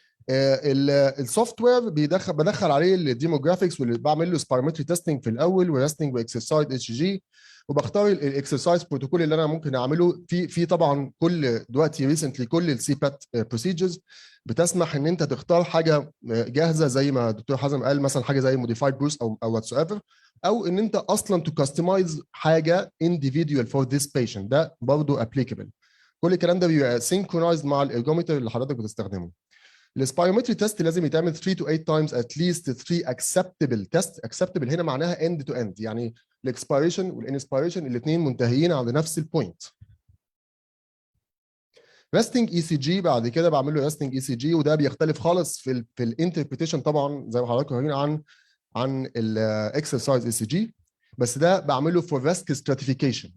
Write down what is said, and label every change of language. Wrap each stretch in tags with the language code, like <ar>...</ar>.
<ar>السوفت وير بدخل عليه الديموغرافيكس واللي بعمل له سبيرومتري تيستنج في الاول وريستنج واكسرسايز اتش جي، وبختار الاكسرسايز بروتوكول اللي انا ممكن اعمله في طبعا كل دلوقتي ريسنتلي كل السي بات بروسيجرز بتسمح ان انت تختار حاجه جاهزه زي ما الدكتور حازم قال، مثلا حاجه زي موديفايد بروس او واتس ايفر، او ان انت اصلا تو كاستمايز حاجه</ar> <en>individual for this patient.</en> <ar>ده برضه applicable. كل الكلام ده بيبقى synchronized مع الارجومتر اللي حضرتك بتستخدمه.</ar> <en>السبيرومتري تيست</en> <ar>لازم يتعمل</ar> <en>3 to 8 times at least 3 acceptable tests.</en> <ar>acceptable هنا معناها</ar> <en>end to end،</en> <ar>يعني الاكسبيريشن والانسبيريشن الاثنين منتهيين عند نفس البوينت. ريستنج اي سي جي بعد كده بعمل له ريستنج اي سي جي، وده بيختلف خالص في الانتربريتيشن طبعا زي ما حضراتكم عارفين عن الاكسرسايز اي سي جي، بس ده بعمله فور ريسك ستراتيفيكيشن.</ar>